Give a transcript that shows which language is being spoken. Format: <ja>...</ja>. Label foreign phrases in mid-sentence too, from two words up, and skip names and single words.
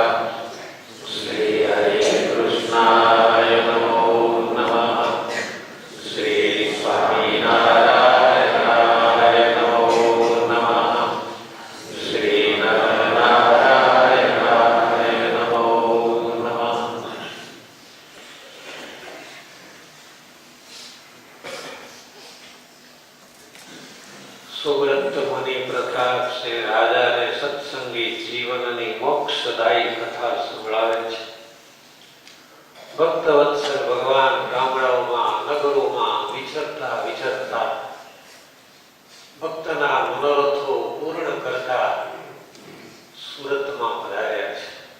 <sa>श्रीहरे कृष्णाय नमो नमः। श्री स्वामिनारायणाय नमो नमः। श्रीनारायणाय नमो नमः।</sa> <gu>સુવ્રત મુનિ પ્રતાપ છે રાજાને સત્સંગી જીવનની મોક્ષદાયી કથા સંભળાવે છે. ભક્ત વત્સલ ભગવાન ગામડાઓમાં નગરોમાં વિચરતા વિચરતા ભક્તના મનોરથો પૂર્ણ કરતા સુરતમાં પધાર્યા છે.</gu>